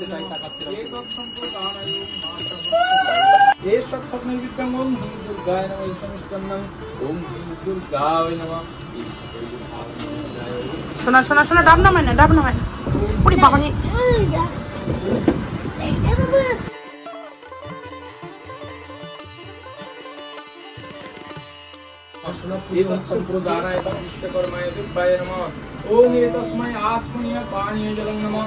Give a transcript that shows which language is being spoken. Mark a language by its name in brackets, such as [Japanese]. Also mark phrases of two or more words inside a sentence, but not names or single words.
[Bangla] শোনা শোনা শোনা, ডাব নামায় না, ডাব নামায় না। ওরে বাবা রে। [Sanskrit] संप्रदानाय विश्वकर्माय दिव्याय नमः। ओम एतस्मै आत्मनीय पानीय जलं नमः।